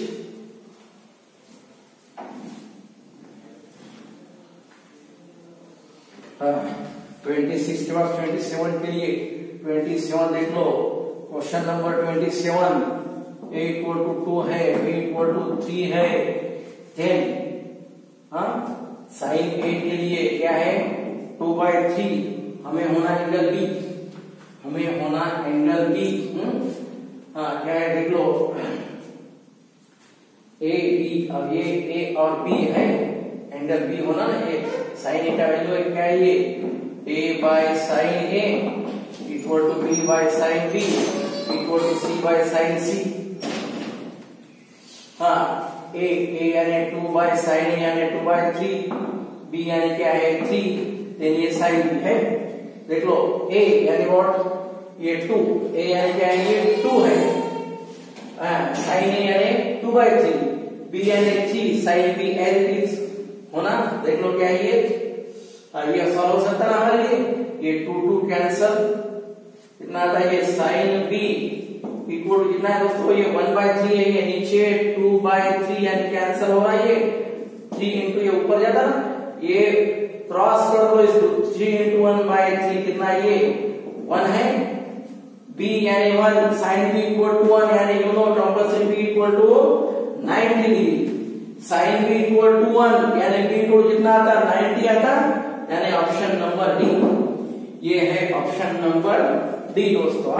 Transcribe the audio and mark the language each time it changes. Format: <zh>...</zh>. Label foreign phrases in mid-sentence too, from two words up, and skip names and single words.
<hi>हाँ 26 के बाद 27 के लिए, 27 देख लो,</hi> <en>question number 27,</en> <hi>a = 2 है, b = 3 है, देन हाँ</hi> <en>sine A</en> <hi>के लिए क्या है 2/3, हमें होना</hi> <en>angle B,</en> <hi>हमें होना</hi> <en>angle B,</en> <hi>हाँ क्या है देख लो ए बी, अब ये ए और बी है,</hi> <en>angle B</en> <hi>होना ना, ये</hi> <en>sine A</en> <hi>का वैल्यू क्या है ये a/sin a = b/sin b = c/sin c। हाँ a यानी 2/sin a यानी 2/3, b यानी क्या है 3, देन ये sin b है, देख लो a यानी व्हाट ये 2, a यानी क्या है ये 2 है, sin a यानी 2/3, b यानी 3, sin b l is होना, देख लो क्या है ये सॉल्यूशन था हमारे लिए, ये 2 कैंसल, कितना आता है ये sin b इक्वल कितना है दोस्तों, ये 1/3 है, ये नीचे 2/3 यानी कैंसल हो रहा है, ये 3 इंटू ये ऊपर जाता ना, ये क्रॉस कर दो इसको, 3 इंटू 1/3 कितना ये 1 है, b यानी 1, sin b = 1 यानी</hi> <en>you know compulsory</en> <hi>b = 90 डिग्री, sin b = 1 यानी b को कितना आता 90 आता, यानी</hi> <en>option number D,</en> <hi>ये है</hi> <en>option number D</en> <hi>दोस्तों।</hi>